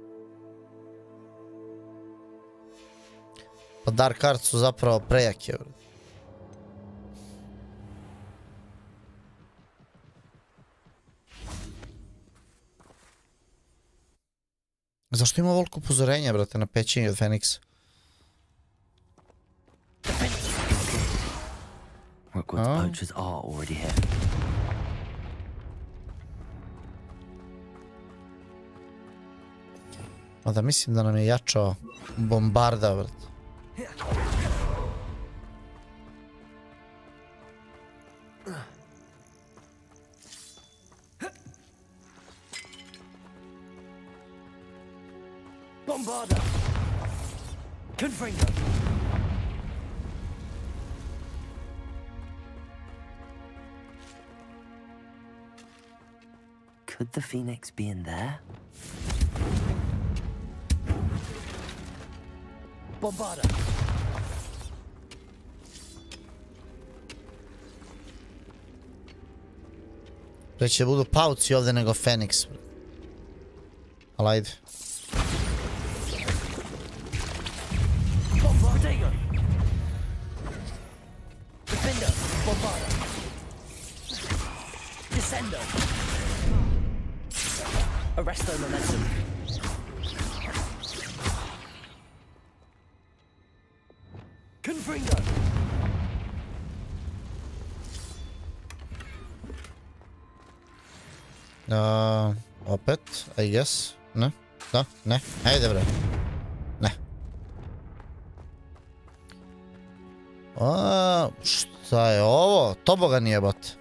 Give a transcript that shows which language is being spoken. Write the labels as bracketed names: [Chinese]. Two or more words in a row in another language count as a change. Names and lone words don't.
[Serbian] Pa Dark Arts su zapravo prejake, brate. Zašto ima ovoliko upozorenja, brate, na pećenje od Feniksa? [English] Hogwarts poachers are already here. [Serbian] Mada mislim da nam je jačao bombarda, brate. Bombarda! Confringo! [English] Could the phoenix be in there? [Serbian] Bombarda! Preće budu pauci ovdje nego Feniks. Ali ajde. Defender! Bombarda! Descender! Arresto momentum. Confringo! Opet, [English] I guess. [Serbian] Ne? Da? Ne? Ajde bre. Ne. Šta je ovo? Tobogan jebot.